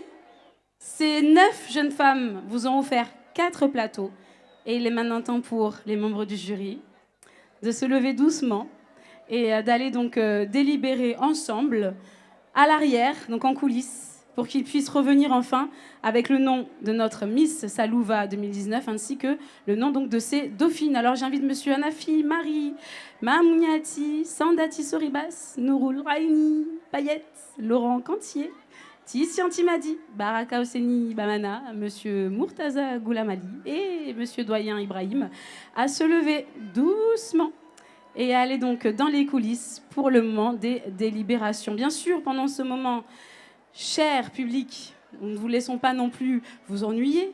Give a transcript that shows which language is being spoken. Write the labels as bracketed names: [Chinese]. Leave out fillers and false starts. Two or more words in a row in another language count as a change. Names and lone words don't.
[French] Ces 9 jeunes femmes vous ont offert 4 plateaux et il est maintenant temps pour les membres du jury de se lever doucement et d'aller donc délibérer ensemble à l'arrière, donc en coulisses, pour qu'ils puissent revenir enfin avec le nom de notre Miss Salouva 2019 ainsi que le nom donc de ses dauphines. Alors j'invite Monsieur Anafi, Marie, Mamouniati, Sandati Soribas, Nouroul Raini, Payette, Laurent Cantier, Tissian Timadi, Baraka Osseni Bamana, Monsieur Murtaza Goulamali et Monsieur Doyen Ibrahim à se lever doucement et à aller donc dans les coulisses pour le moment des délibérations. Bien sûr, pendant ce moment, cher public, nous ne vous laissons pas non plus vous ennuyer.